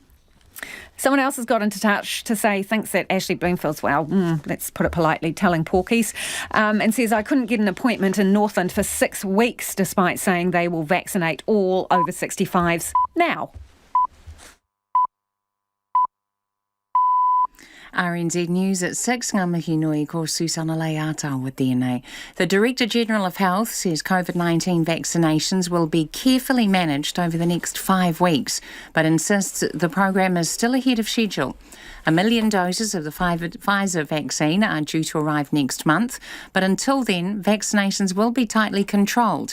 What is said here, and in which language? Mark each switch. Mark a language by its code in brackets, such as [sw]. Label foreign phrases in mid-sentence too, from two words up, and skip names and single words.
[en] Someone else has got into touch to say thinks that Ashley Bloomfield's, let's put it politely, telling porkies, and says, I couldn't get an appointment in Northland for 6 weeks despite saying they will vaccinate all over 65s now. RNZ News at 6, [mi] ngā mihi nui ko Susana Leata [en] with DNA. The Director General of Health says COVID-19 vaccinations will be carefully managed over the next 5 weeks, but insists the program is still ahead of schedule. 1 million doses of the Pfizer vaccine are due to arrive next month, but until then, vaccinations will be tightly controlled.